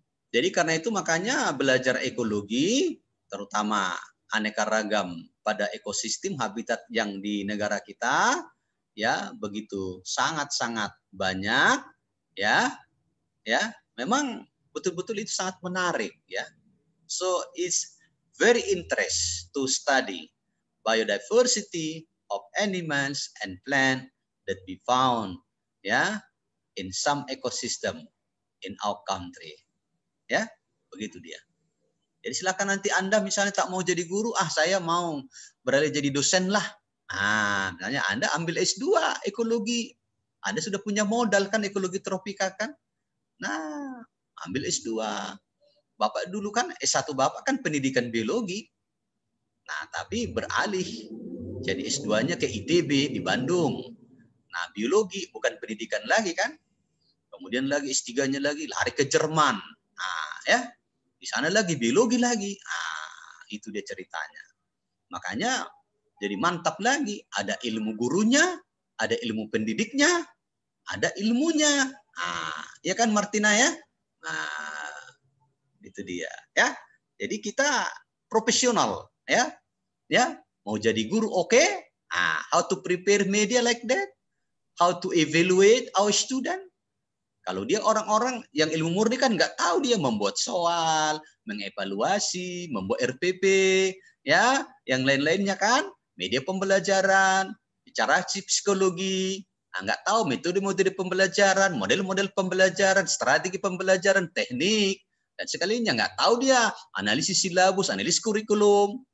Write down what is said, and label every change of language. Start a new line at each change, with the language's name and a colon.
Indonesian: Jadi karena itu makanya belajar ekologi, terutama aneka ragam pada ekosistem habitat yang di negara kita ya begitu sangat-sangat banyak ya memang betul-betul itu sangat menarik ya.
English: So it's very interest to study biodiversity of animals and plant that we found in some ecosystem in our country.
Indonesian: Ya, begitu dia. Jadi silakan nanti Anda misalnya tak mau jadi guru, saya mau beralih jadi dosen lah. Nah, misalnya Anda ambil S2 ekologi. Anda sudah punya modal kan ekologi tropika kan? Nah, ambil S2. Bapak dulu kan S1 Bapak kan pendidikan biologi. Nah, tapi beralih jadi S2-nya ke ITB di Bandung. Nah, biologi bukan pendidikan lagi kan? Kemudian lagi S3-nya lagi lari ke Jerman. Nah, ya. Di sana lagi biologi lagi. Itu dia ceritanya. Makanya jadi mantap lagi. Ada ilmu gurunya, ada ilmu pendidiknya, ada ilmunya. Ya kan Martina ya? Nah, itu dia ya. Jadi kita profesional ya. Ya, mau jadi guru oke?
English: How to prepare media like that? How to evaluate our student?
Indonesian: Kalau dia orang-orang yang ilmu murni kan nggak tahu dia membuat soal, mengevaluasi, membuat RPP, ya, yang lain-lainnya kan, media pembelajaran, bicara psikologi, nggak tahu metode-metode pembelajaran, model-model pembelajaran, strategi pembelajaran, teknik, dan sekalinya nggak tahu dia analisis silabus, analisis kurikulum.